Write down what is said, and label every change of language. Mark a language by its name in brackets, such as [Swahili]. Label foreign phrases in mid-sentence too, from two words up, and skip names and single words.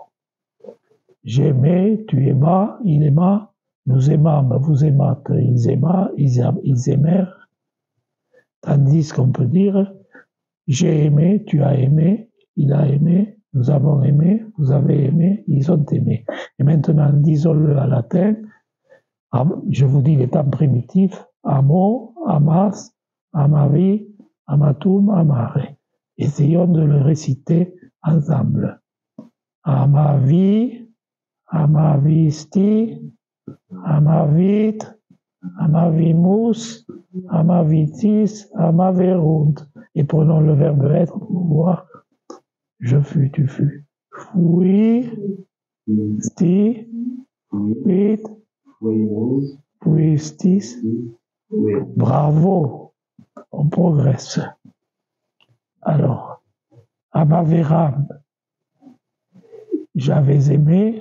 [French] J'aimais, tu aimas, il aima, nous aimâmes, vous aimâtes, ils aima, ils aimèrent. Tandis qu'on peut dire j'ai aimé, tu as aimé, il a aimé, nous avons aimé, vous avez aimé, ils ont aimé. Et maintenant, disons-le à latin, je vous dis les temps primitifs, [Latin] amo, amas, amavi, amatum, amare. [French] Essayons de le réciter ensemble. [Latin] Amavi, amavisti, amavit, amavimus, amavitis, amaverunt. [French] Et prenons le verbe être pour voir. Je fus, tu fus. [Latin] Fui, sti, vit, fuistis. [French] Bravo, on progresse. Alors, amaveram, j'avais aimé.